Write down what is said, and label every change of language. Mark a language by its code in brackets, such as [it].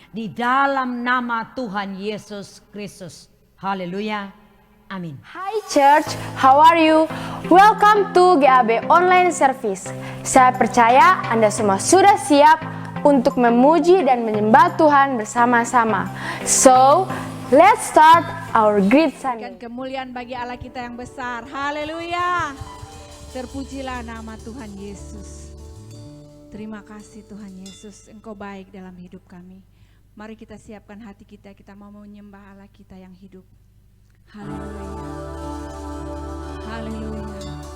[id] Di dalam nama Tuhan Yesus Kristus. Haleluya. Amin. [en] Hi Church, how are you? Welcome to GAB Online Service. [id] Saya percaya Anda semua sudah siap untuk memuji dan menyembah Tuhan bersama-sama. [en] So, let's start our great Sunday. [id] Dan kemuliaan bagi Allah kita yang besar. Haleluya. Terpujilah nama Tuhan Yesus. Terima kasih Tuhan Yesus, Engkau baik dalam hidup kami. Mari kita siapkan hati kita, kita mau menyembah Allah kita yang hidup. Haleluya. Haleluya.